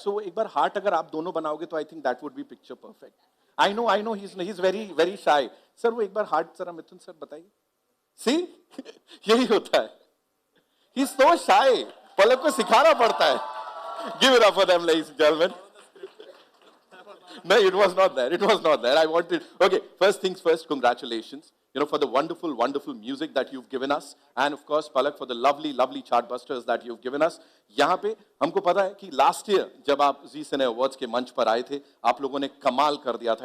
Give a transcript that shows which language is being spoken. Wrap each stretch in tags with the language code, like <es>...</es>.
<hi>सो एक बार हार्ट अगर आप दोनों बनाओगे तो</hi> <en>I think that would be picture perfect. I know he is very shy.</en> <hi>Sir वो एक बार हार्ट जरा मिथुन सर बताइए.</hi> <en>see</en> <hi>यही होता है,</hi> <en>He is so shy.</en> <hi>पलक को सिखाना पड़ता है.</hi> <en>Give it up for them ladies and gentleman. No, it was not there. It was not there. I wanted. Okay, first things first. Congratulations, you know, for the wonderful music that you've given us, and of course, Palak, for the lovely chartbusters that you've given us.</en> <hi>यहाँ पे हमको पता है कि</hi> <en>last year</en> <hi>जब आप Zee Cine Awards के मंच पर आए थे, आप लोगों ने कमाल कर दिया था.</hi>